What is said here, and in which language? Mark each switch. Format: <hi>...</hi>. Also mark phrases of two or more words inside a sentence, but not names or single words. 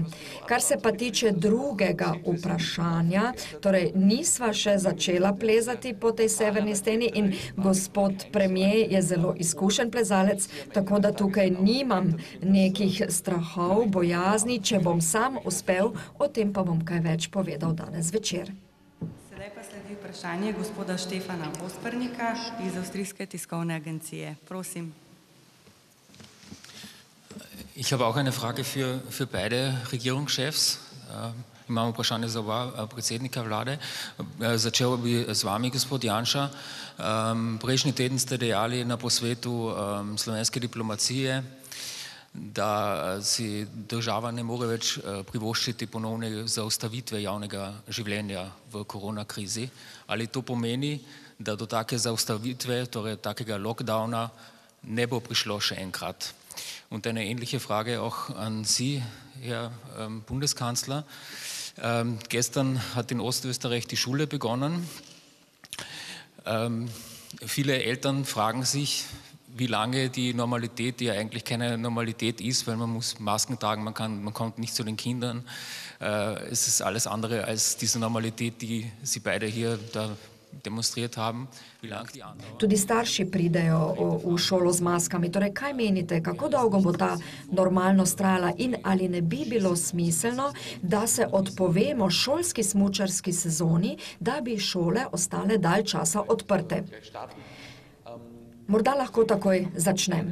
<sl>Kar se pa tiče drugega vprašanja, torej nisva še začela plezati po tej severni steni in gospod premier je zelo izkušen plezalec, tako da tukaj nimam nekih strahov, bojazni, če bom sam uspel, o tem pa bom kaj več povedal danes večer. Sedaj pa sledi vprašanje gospoda Štefana Ospernika iz Avstrijske tiskovne agencije. Prosim.</sl> <de>Ich habe auch eine Frage für beide Regierungschefs.</de> <sl>Imamo vprašanje za oba predsednika vlade. Začel bi z vami, gospod Janša. Prejšnji teden ste dejali na posvetu slovenske diplomacije, da si država ne more več privoščiti ponovne zaustavitve javnega življenja v koronakrizi. Ali to pomeni, da do take zaustavitve, torej takega lockdowna, ne bo prišlo še enkrat?</sl> <de>Und eine ähnliche Frage auch an Sie, Herr Bundeskanzler. Gestern hat in Ostösterreich die Schule begonnen. Viele Eltern fragen sich, wie lange die Normalität, die ja eigentlich keine Normalität ist, weil man muss Masken tragen, man kommt nicht zu den Kindern. Es ist alles andere als diese Normalität, die Sie beide hier da demonstriert haben. Wie lange die andauert?</de> <sl>Tudi starši pridejo v šolo z maskami. Torej, kaj menite, kako dolgo bo ta normalnost trajala in ali ne bi bilo smiselno, da se odpovemo šolski smučarski sezoni, da bi šole ostale dalj časa odprte? Morda lahko takoj začnem.</sl>